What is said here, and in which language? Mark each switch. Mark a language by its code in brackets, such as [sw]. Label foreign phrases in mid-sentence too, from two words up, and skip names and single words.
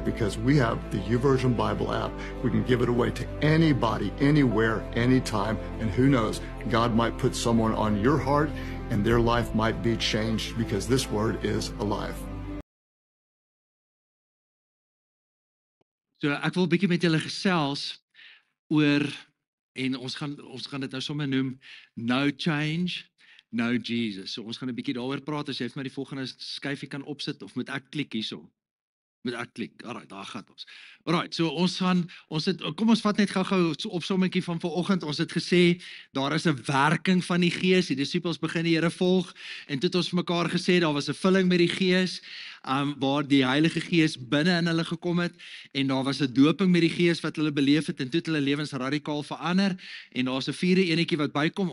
[en] Because we have the YouVersion Bible app. We can give it away to anybody, anywhere, anytime. And who knows, God might put someone on your heart and their life might be changed because this word is alive. [af] So ek wil 'n bietjie met julle gesels oor en ons gaan dit nou sommer noem [en] no change, no Jesus. [af] So ons gaan 'n bietjie daaroor praat. As jy vir my die volgende skyfie kan opsit of moet ek klik hierso? Moet ek klik. Alright, daar gaan ons. Alright, so kom ons vat net gou-gou so opsommetjie van vanoggend. Ons het gesê daar is 'n werking van die Gees. Die disippels begin die Here volg en toe het ons vir mekaar gesê daar was 'n vulling met die Gees, waar die Heilige Gees binne in hulle gekom het en daar was 'n doping met die Gees wat hulle beleef het en toe het hulle lewens radikaal verander en daar's 'n vierde enetjie wat bykom.